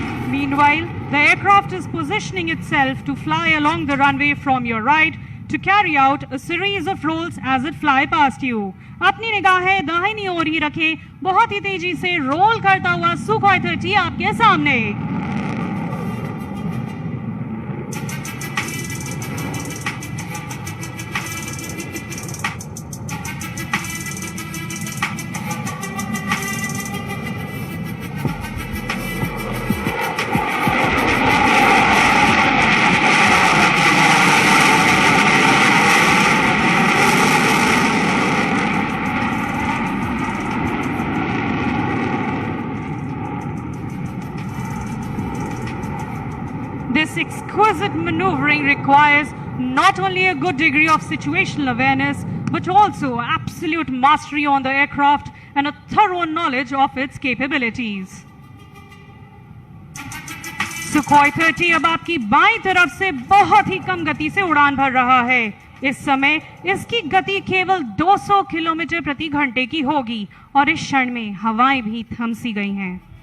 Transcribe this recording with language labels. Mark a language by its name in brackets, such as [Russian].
[English] Meanwhile, the aircraft is positioning itself to fly along the runway from your right to carry out a series of rolls as it fly past you. [Hindi] अपनी निगाहें दाहिनी ओर ही रखें, बहुत ही तेजी से role करता हुआ सुखोई 30 आपके सामने। [English] exquisite maneuvering requires not only a good degree of situational awareness, but also absolute mastery on the aircraft and a thorough knowledge of its capabilities. [Hindi] Sukhoi 30 अब आपकी बाईं तरफ से बहुत ही कम गति से उड़ान भर रहा है। इस समय इसकी गति केवल 200 किलोमीटर प्रति घंटे की होगी और इस क्षण में हवाएं भी थम सी गई हैं।